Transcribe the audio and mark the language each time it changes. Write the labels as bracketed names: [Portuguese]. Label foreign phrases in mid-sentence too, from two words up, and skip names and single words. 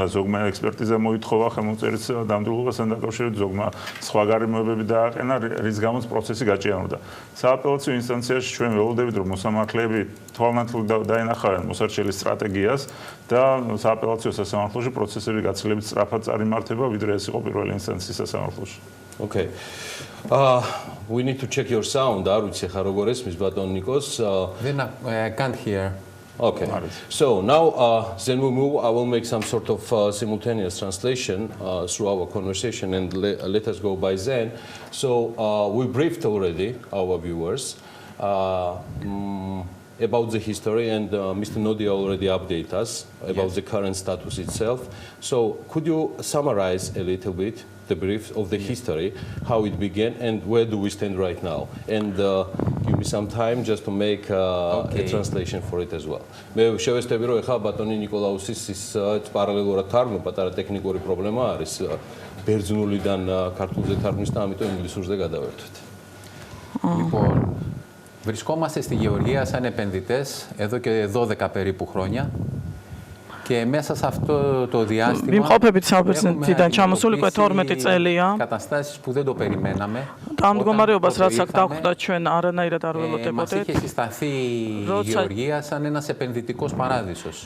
[Georgian] ზოგმა ექსპერტიზა მოითხოვა ხელმოწერის დამდრულებასთან დაკავშირებით, ზოგმა სხვა გარემოებები დააყენა, რის გამოც პროცესი გაჭიანურდა. სააპელაციო ინსტანციაში ჩვენ ველოდებით რომ მოსამართლეები თვალნათლად დაენახავენ მოსარჩელის სტრატეგიას და სააპელაციო სასამართლოში პროცესები გაცილებით სწრაფად წარიმართება, ვიდრე ეს იყო პირველი ინსტანციის სასამართლოში. [English] Okay. We need to check your sound. [Georgian] არ ვიცი ხა როგორ ესმის ბატონ ნიკოს. [English] Then I can't hear. Okay. So now then we move. I will make some sort of simultaneous translation through our conversation and let us go by then. So we briefed already our viewers. about the history, and Mr. Nodia already updated us about the current status itself. So could you summarize a little bit the brief of the history, how it began, and where do we stand right now? And give me some time just to make a translation for it as well. [Georgian] მე შევესწრები რომ ეხლა ბატონი ნიკოლაუსის ის პარალელურად თარგმნა, პატარა ტექნიკური პრობლემა არის ბერძნულიდან ქართულზე თარგმნის და ამიტომ ინგლისურზე გადავერთვით. [Greek] Λοιπόν, βρισκόμαστε στη Γεωργία σαν επενδυτές εδώ και 12 περίπου χρόνια. Και μέσα σε αυτό το διάστημα έχουμε καταστάσεις που δεν το περιμέναμε. Μας είχε συσταθεί η Γεωργία σαν ένας επενδυτικός παράδεισος.